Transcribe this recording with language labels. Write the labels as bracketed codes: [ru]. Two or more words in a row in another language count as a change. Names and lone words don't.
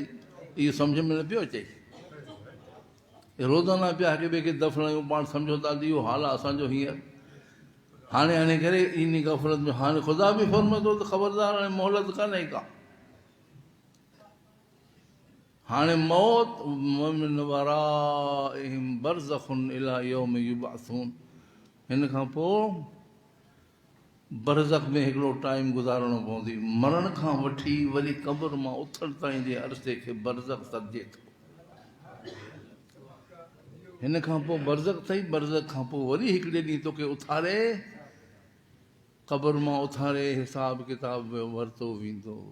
[sd] इहो सम्झ में न पियो अचे। रोज़ाना पिया हिक ॿिए खे दफ़नायूं, पाण सम्झो था त इहो हाल आहे असांजो हींअर। हाणे हाणे करे इन गफ़लत में हाणे ख़ुदा बि फरमाए थो त ख़बरदार, हाणे मोहलत कान्हे का। [ar] हाणे मौत من ورائهم برزخ إلى يوم يبعثون, [sd] हिन खां पोइ बरज़ख में हिकिड़ो टाइम गुज़ारणो पवंदी। मरण खां वठी वरी क़ब्र मां उथण ताईं जे अरसे खे बरज़ख सॾिजे थो। हिन खां पोइ बरज़ख अथई, बरज़ख खां पोइ वरी हिकिड़े ॾींहुं तोखे उथारे, क़ब्र मां उथारे, हिसाब किताब वरितो वेंदो।